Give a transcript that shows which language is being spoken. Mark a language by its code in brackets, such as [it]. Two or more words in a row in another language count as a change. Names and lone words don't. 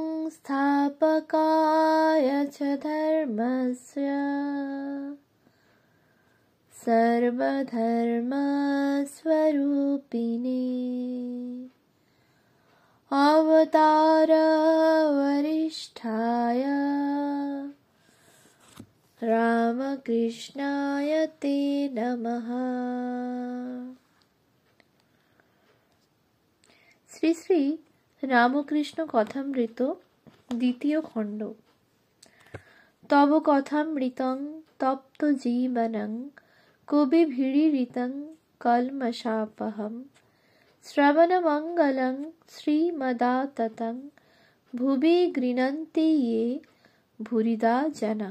[sa] संस्थापकाय च धर्मस्य सर्वधर्मस्वरूपिणे अवतार वरिष्ठाय रामकृष्णाय ते नमः। [bn] শ্রী শ্রী রামকৃষ্ণ কথামৃত দ্বিতীয় খণ্ড। [sa] তব কথামৃতং তপ্ত জীবনং কবিভিড়িরিতং কলমশাপহম শ্রবণমঙ্গলং শ্রীমদাততং ভুবি গৃণন্তি ইয়ে ভুরিদা জনা।